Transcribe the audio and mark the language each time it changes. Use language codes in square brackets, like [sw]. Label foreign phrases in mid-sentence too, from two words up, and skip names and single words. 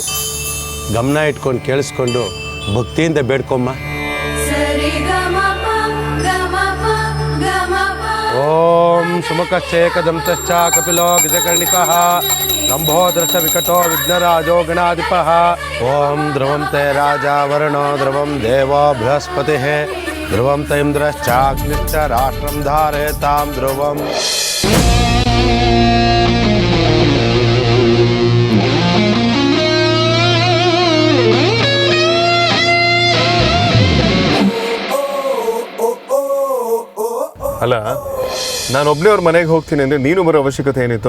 [kn] ಗಮನ ಇಟ್ಕೊಂಡು ಕೇಳಿಸ್ಕೊಂಡು ಭಕ್ತಿಯಿಂದ ಬೇಡ್ಕೊಮ್ಮ. [sa] ಓಂ ಸುಮುಖಶ್ಚೇಕದಂತಶ್ಚ ಕಪಿಲೋ ಗಜಕರ್ಣಿಕಃ ಲಂಬೋದರಸ ವಿಕಟೋ ವಿಘ್ನರಾಜೋ ಗಣಾಧಿಪಃ. ಓಂ ಧ್ರುವಂ ತೇ ರಾಜ ವರುಣೋ ಧ್ರುವಂ ದೇವೋ ಬೃಹಸ್ಪತಿ ಧ್ರುವಂ ತ ಇಂದ್ರಶ್ಚಾಗ್ನಿಶ್ಚ ರಾಷ್ಟ್ರಂ ಧಾರೇತಾಂ ಧ್ರುವಂ. [kn] ಅಲ್ಲ, ನಾನು ಒಬ್ಬನೇ ಅವ್ರ ಮನೆಗೆ ಹೋಗ್ತೀನಿ ಅಂದರೆ ನೀನು ಬರೋ ಅವಶ್ಯಕತೆ ಏನಿತ್ತು?